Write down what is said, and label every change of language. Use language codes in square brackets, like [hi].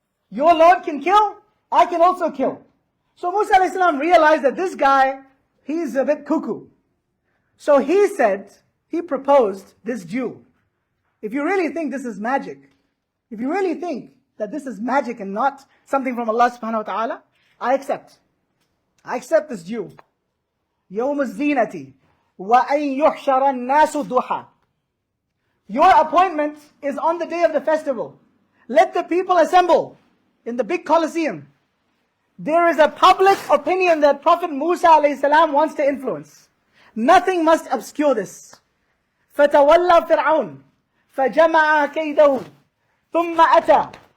[en] Your Lord can kill, I can also kill. So Musa alayhi salam realized that this guy, he's a bit cuckoo. So he proposed this duel. If you really think this is magic, if you really think that this is magic and not something from Allah subhanahu wa ta'ala, I accept. I accept this duel. [ar] يوم الزينة وأن يحشر الناس ضحى. [en] Your appointment is on the day of the festival. Let the people assemble in the big Colosseum. There is a public opinion that Prophet Musa alayhi salam wants to influence. Nothing must obscure this. [ar] فَتَوَلَّى فِرْعَوْنَ فَجَمَعَ كَيْدَهُ ثُمَّ أَتَى.